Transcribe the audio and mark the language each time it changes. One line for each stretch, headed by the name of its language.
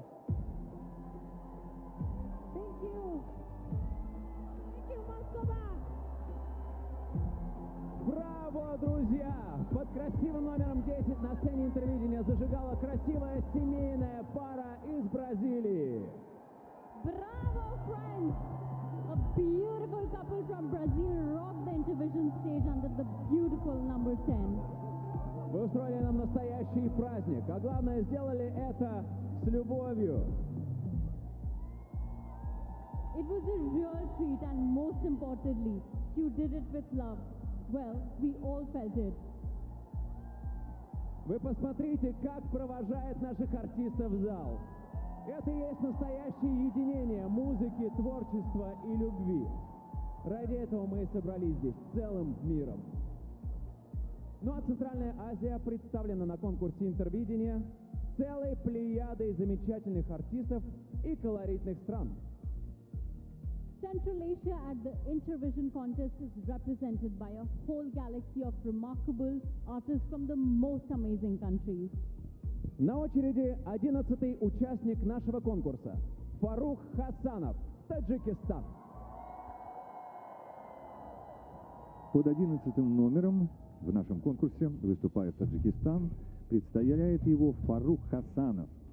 English: Thank you! Thank you, Moscova!
Russian: Браво, друзья! Под красивым номером 10 на сцене Интервидения зажигала красивая семейная пара из Бразилии.
English: Браво, friends! A beautiful couple from Brazil rocked the Intervision stage under the beautiful number 10.
Russian: Вы устроили нам настоящий праздник, а главное, сделали это с любовью.
English: It was a real treat, and most importantly, you did it with love. Well, we all felt it.
Russian: Вы посмотрите, как провожает наших артистов зал. Это и есть настоящее единение музыки, творчества и любви. Ради этого мы и собрались здесь, целым миром. Ну а Центральная Азия представлена на конкурсе Интервидения целой плеядой замечательных артистов и колоритных стран.
English: Central Asia at the Intervision contest is represented by a whole galaxy of remarkable artists from the most amazing countries.
Russian: На очереди 11-й участник нашего конкурса Фарух Хасанов, Таджикистан. Под 11-м номером в нашем конкурсе выступает Таджикистан, представляет его Фарух Хасанов.